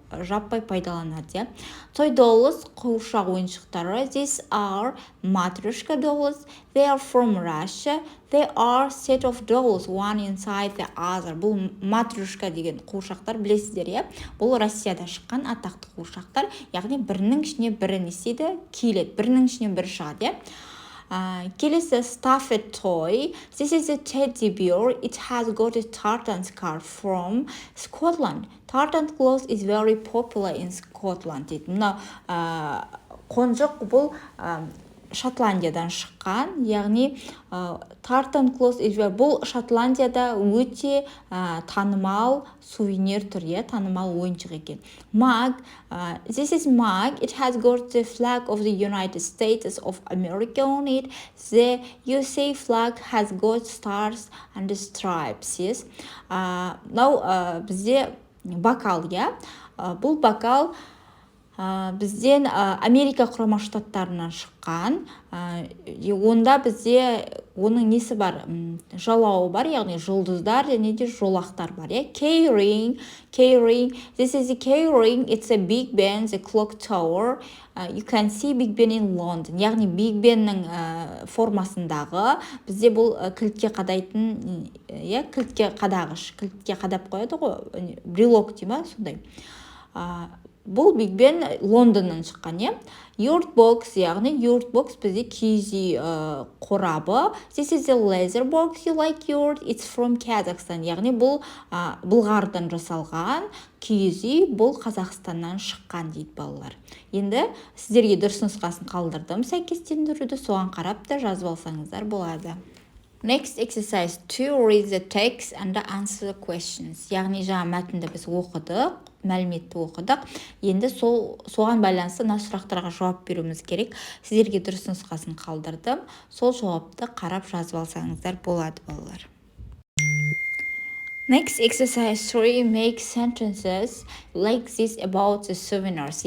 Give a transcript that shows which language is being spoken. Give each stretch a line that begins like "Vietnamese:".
Kazakh: Жаппай пайдаланады.
English: Toy dolls,
Kazakh: қуыршақ ойыншықтары.
English: These are matryoshka dolls. They are from Russia. They are set of dolls, one inside the other.
Kazakh: Бұл matryoshka деген қуыршақтар білесіздер, Бұл Россияда шыққан атақты қуыршақтар. Яғни бірінің ішіне бірі не істейді? Келеді. Бірінің ішіне бірі шығады, Келесі
English: stuffed toy. This is a teddy bear. It has got a tartan scarf from Scotland. Tartan cloth is very popular in Scotland.
Kazakh: Мына қонжық бұл Шотландиядан шыққан, яғни
English: tartan cloth
Kazakh: бұл Шотландияда өте танымал сувенир түр, танымал ойыншық екен.
English: Mug. This is mug. It has got the flag of the United States of America on it. The USA flag has got stars and stripes. Now
Kazakh: бізде бокал, Бұл бокал бізден Америка құрама штаттарынан шыққан. Онда бізде оның несі бар? Жалауы бар, яғни жұлдыздар және де жолақтар бар.
English: Keyring. This is a keyring. It's a Big Ben, the clock tower. You can see Big Ben in London.
Kazakh: Яғни Big Benнің формасындағы бізде бұл кілтке қадайтын, кілтке қадағыш, кілтке қадап қояды ғой, брелок дейма, сондай. Бұл Big Ben Лондоннан шыққан, Yurtbox, яғни Yurtbox бізде киіз үй қорабы.
English: This is a leather box you like yurt. It's from Kazakhstan.
Kazakh: Яғни бұл Бұлғардан жасалған киіз үй, бұл Қазақстаннан шыққан дейді балалар. Енді сіздерге дұрыс нұсқасын қалдырдым. Сәйкестендіруді соған қарап та жазып алсаңыздар болады.
English: Next exercise 2. Read the text and answer the questions.
Kazakh: Яғни жаңа мәтінді біз оқыдық, мәліметті оқыдық. Енді соған байланысты мына сұрақтарға жауап беруіміз керек. Сіздерге дұрыс нұсқасын қалдырдым. Сол жауапты қарап жазып алсаңыздар болады, балалар.
English: Next exercise 3. Make sentences like this about the souvenirs.